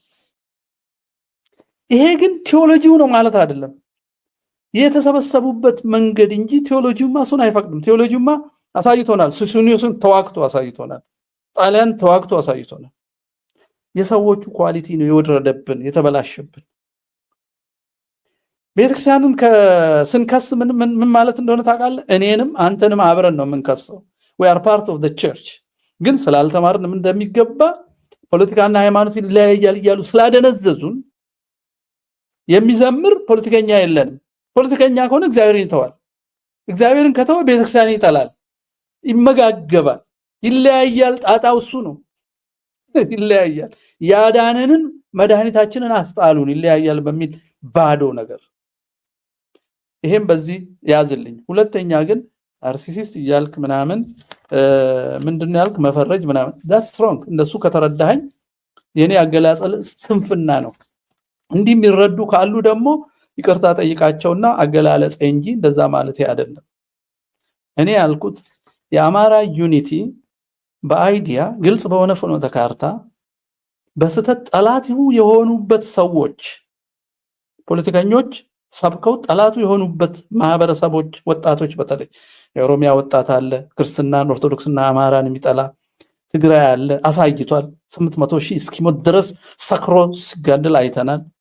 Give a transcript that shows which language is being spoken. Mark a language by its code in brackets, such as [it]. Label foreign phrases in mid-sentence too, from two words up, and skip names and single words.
[am] ይሄ ግን ቴዎሎጂው ነው ማለት አይደለም፣ የተሰበሰቡበት መንገድ እንጂ ቴዎሎጂውማ እሱን አይፈቅድም። ቴዎሎጂውማ አሳይቶናል። ሱሱኒዮስን ተዋክቶ አሳይቶናል። ጣሊያን ተዋክቶ አሳይቶናል። የሰዎቹ ኳሊቲ ነው የወረደብን የተበላሸብን። ቤተክርስቲያንን ስንከስ ምን ማለት እንደሆነ ታውቃለህ? እኔንም አንተንም አብረን ነው የምንከሰው። [en] we are part of the church። [am] ግን ስላልተማርን ምን እንደሚገባ ፖለቲካና ሃይማኖት ይለያያል እያሉ ስላደነዘዙን የሚዘምር ፖለቲከኛ የለንም። ፖለቲከኛ ከሆነ እግዚአብሔርን ይተዋል። እግዚአብሔርን ከተወ ቤተክርስቲያን ይጠላል፣ ይመጋገባል፣ ይለያያል። ጣጣው እሱ ነው። ይለያያል። ያዳነንን መድኃኒታችንን አስጣሉን ይለያያል በሚል ባዶ ነገር። ይሄም በዚህ ያዝልኝ። ሁለተኛ ግን ናርሲሲስት እያልክ ምናምን ምንድነው ያልክ መፈረጅ ምናምን [en] that's wrong። [am] እንደሱ ከተረዳኸኝ የኔ አገላጸል ስንፍና ነው። እንዲህ የሚረዱ ካሉ ደግሞ ይቅርታ ጠይቃቸውና አገላለጽ እንጂ እንደዛ ማለት አይደለም። እኔ ያልኩት የአማራ ዩኒቲ በአይዲያ ግልጽ በሆነ ፍኖተ ካርታ በስተት ጠላት የሆኑበት ሰዎች ፖለቲከኞች ሰብከው ጠላቱ የሆኑበት ማህበረሰቦች ወጣቶች በተለይ የኦሮሚያ ወጣት አለ ክርስትናን ኦርቶዶክስና አማራን የሚጠላ ትግራይ አለ አሳይቷል 800,000 እስኪሞት ድረስ ሰክሮ ሲጋደል አይተናል